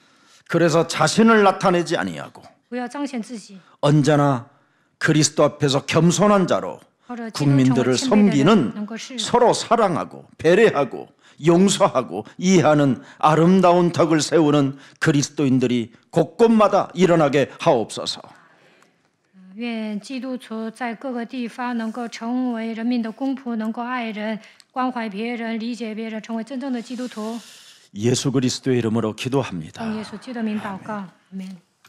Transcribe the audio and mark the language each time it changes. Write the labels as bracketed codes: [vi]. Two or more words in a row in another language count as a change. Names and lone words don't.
[ko] 그래서 자신을 나타내지 아니하고 [zh] 不要彰显自己， [ko] 언제나 그리스도 앞에서 겸손한 자로 국민들을 섬기는 서로 사랑하고 배려하고 용서하고 이해하는 아름다운 덕을 세우는 그리스도인들이 곳곳마다 일어나게 하옵소서. [zh] 愿基督徒在各个地方能够成为人民的公仆，能够爱人、关怀别人、理解别人，成为真正的基督徒。 [ko] 예수 그리스도의 이름으로 기도합니다. [zh] 奉耶稣基督的名祷告，阿门。